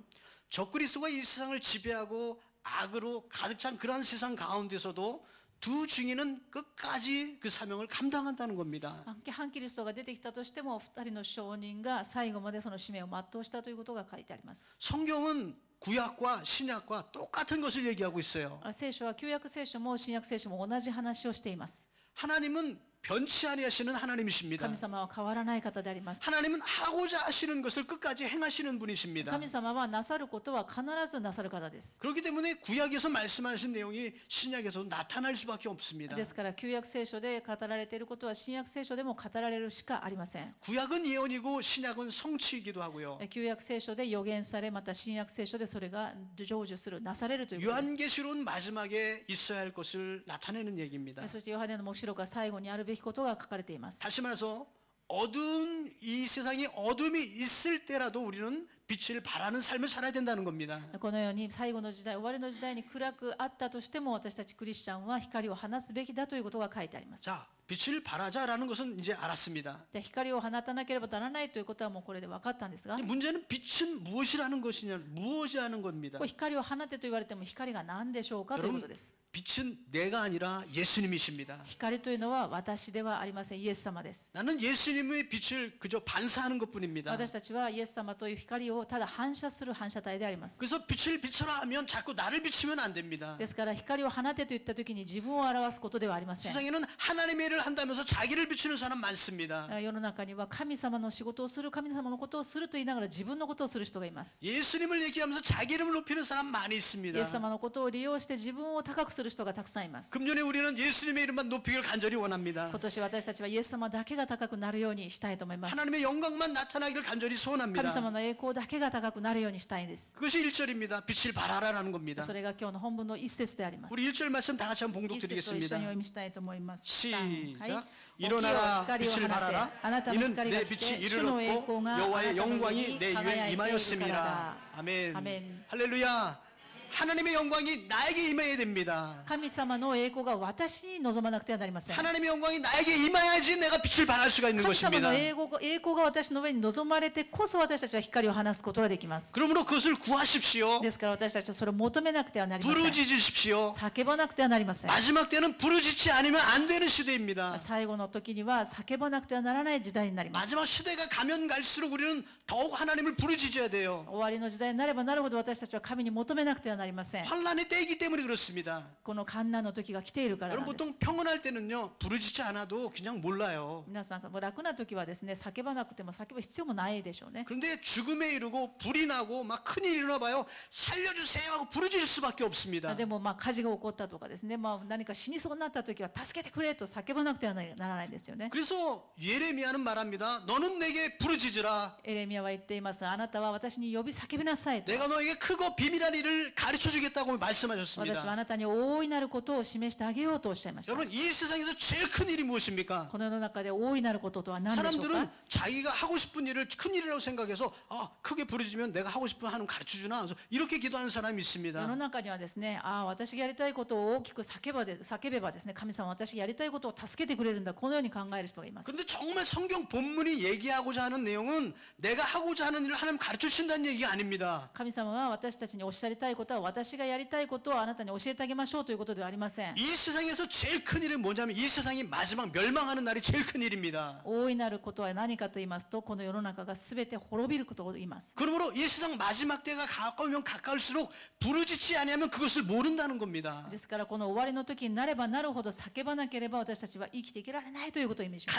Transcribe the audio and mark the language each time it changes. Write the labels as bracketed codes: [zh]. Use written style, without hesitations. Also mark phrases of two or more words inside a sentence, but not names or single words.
[ko] 적그리스도가 이 세상을 지배하고 악으로 가득 찬 그러한 세상 가운데서도 두 증인은 끝까지 그 사명을 감당한다는 겁니다. [ja] 反キリストが出てきたとしても2人の証人が最後までその使命を全うしたということが書いてあります。 [ko] 성경은 구약과 신약과 똑같은 것을 얘기하고 있어요. [ja] 聖書は旧約聖書も新約聖書も同じ話をしています。 [ko] 하나님은 변치 아니하시는 하나님이십니다. [ja] 神様は変わらない方であります。 [ko] 하나님은 하고자 하시는 것을 끝까지 행하시는 분이십니다. [ja] 神様はなさることは必ずなさる方です。 [ko] 그렇기 때문에 구약에서 말씀하신 내용이 신약에서 나타날 수밖에 없습니다. [ja] ですから旧約聖書で語られていることは新約聖書でも語られるしかありません。 [ko] 구약은 예언이고 신약은 성취이기도 하고요. [ja] 旧約聖書で予言され、また新約聖書でそれが成就する、なされるということです。 [ko] 요한계시록은 마지막에 있어야 할 것을 나타내는 얘기입니다. [ja] そしてヨハネの黙示録は最後にあるべきことが書かれています。 [ko] 다시 말해서 어두운 이 세상에 어둠이 있을 때라도 우리는 빛을 발하는 삶을 살아야 된다는 겁니다. [ja] このように最後の時代、終わりの時代に暗くあったとしても、私たちクリスチャンは光を放つべきだということが書いてあります。 [ko] 자, 빛을 발하자라는 것은 이제 알았습니다. [ja] で、光を放たなければならないということはもうこれで分かったんですが、 [ko] 문제는 빛은 무엇이라는 것이냐, 무엇이라는 겁니다. [ja] 光を放てと言われても光が何でしょうかということです。 [ko] 빛은 내가 아니라 예수님이십니다. [ja] 光というのは私ではありません。イエス様です。 [ko] 나는 예수님의 빛을 그저 반사하는 것뿐입니다. [ja] 私たちはイエス様という光をただ反射する反射体であります。 [ko] 그래서 빛을 비춰라 하면 자꾸 나를 비추면 안 됩니다. [ja] ですから光を放てと言った時に自分を表すことではありません。 [ko] 세상에는 하나님의 일을 한다면서 자기를 비추는 사람 많습니다. [ja] 世の中には神様の仕事をする、神様のことをすると言いながら自分のことをする人がいます。 [ko] 예수님을 얘기하면서 자기 이름을 높이는 사람 많이 [ja] イエ [ko] 있습니다. [ja] ス様のことを利用して自分を高くする人がたくさんいます。 [ko] 금년에 우리는 예수님의 이름만 높이기를 간절히 원합니다. [ja] 今年私たちはイエス様だけが高くなるようにしたいと思います。 [ko] 하나님의 영광만 나타나기를 간절히 [ja] 神 [ko] 소원합니다. [ja] 様の栄光だけが高くなるようにしたいんです。 [ko] 그것이 1절입니다. 빛을 발하라라는 겁니다. [ja] それが今日の本文の一節であります。 [ko] 우리 1절 말씀 다 같이 한번 [ja] 一節を一緒に [ko] 봉독드리겠습니다. [ja] お読みしたいと思います。 [ko] 시작. [ja] はい、 [ko] 일어나라 [ja] 起きよ、光を [ko] 빛을 [ja] 放て、 [ko] 발하라. [ja] あなたの [ko] 이는 [ja] 光 [ko] 내 [ja] が来 [ko] 빛이 [ja] て、主の栄 [ko] 이르렀고 [ja] 光があな [ko] 여호와의 [ja] たの上 [ko] 영광이 [ja] に [ko] 내 [ja] 輝 [ko] 위에 [ja] いているから [ko] 임하였습니다. [ja] だ。 [ko] 아멘. 아멘. 할렐루야. 하나님의 영광이 나에게 임해야 됩니다. [ja] 神様の栄光が私に望まなくてはなりません。 [ko] 하나님의 영광이 나에게 임해야지 내가 빛을 발할 수가 있는 [ja] 神様 [ko] 것입니다. [ja] の栄光が私の上に望まれてこそ私たちは光を放すことができます。 [ko] 그러므로 그것을 구하십시오. [ja] ですから私たちはそれを求めなくてはなりません。 [ko] 부르짖으십시오. [ja] 叫ばなくてはなりません。 [ko] 마지막 때는 부르짖지 않으면 안 되는 시대입니다. [ja] 最後の時には叫ばなくてはならない時代になります。 [ko] 마지막 시대가 가면 갈수록 우리는 더욱 하나님을 부르짖어야 돼요. [ja] 終わりの時代になればなるほど私たちは神に求めなくてはなりません。 [ko] 환란의 때이기 때문에 그렇습니다. [ja] この患難の時が来ているからなん [ko] 여러분 [ja] です。 [ko] 보통 평온할 때는요 부르짖지 않아도 그냥 몰라요. [ja] 皆さんもう楽な時はですね、叫ばなくても叫ぶ必要もないでしょうね。 [ko] 그런데 죽음에 이르고 불이 나고 막 큰일이 일어나 봐요. 살려주세요 하고 부르짖을 수밖에 없습니다. [ja] でも火事が起こったとかですね、何か死にそうになった時は助けてくれと叫ばなくてはならないですよね。 [ko] 그래서 예레미야는 말합니다. 너는 내게 부르짖으라. [ja] エレミヤは言っています。あなたは私に呼び叫びなさいと。 [ko] 내가 너에게 크고 비밀한 일을 가르쳐 주겠다고 [ja] 私は [ko] 말씀하셨습니다. [ja] あなたに大いなることを示してあげようとおっしゃいました。 [ko] 여러분 이 세상에서 제일 큰 일이 무엇입니까? [ja] この世の中で大いなることとは何でしょう [ko] 사람들은 [ja] か。 [ko] 자기가 하고 싶은 일을 큰 일이라고 생각해서 크게 부르짖으면 내가 하고 싶은 하나님 가르쳐 주나 그래서 이렇게 기도하는 사람이 [ja] 世 [ko] 있습니다. [ja] の中にはですね、私がやりたいことを大きく叫べばですね、神様は私がやりたいことを助けてくれるんだ、このように考える人がいます。 [ko] 그런데 정말 성경 본문이 얘기하고자 하는 내용은 내가 하고자 하는 일을 하나님 가르쳐 주신다는 얘기가 아닙니다. [ja] 神様は私たちにおっしゃりたいことは私がやりたいことをあなたに教えてあげましょうということではありません。 [ko] 이 세상에서 제일 큰 일은 뭐냐면 이 세상이 마지막 멸망하는 날이 제일 큰 일입니다. [ja] 大いなることは何かと言いますと、この世の中が全て滅びることを言います。 [ko] 그러므로 이 세상 마지막 때가 가까우면 가까울수록 부르짖지 않으면 그것을 모른다는 겁니다. [ja] ですからこの終わりの時になればなるほど叫ばなければ私たちは生きていけられないということを意味します。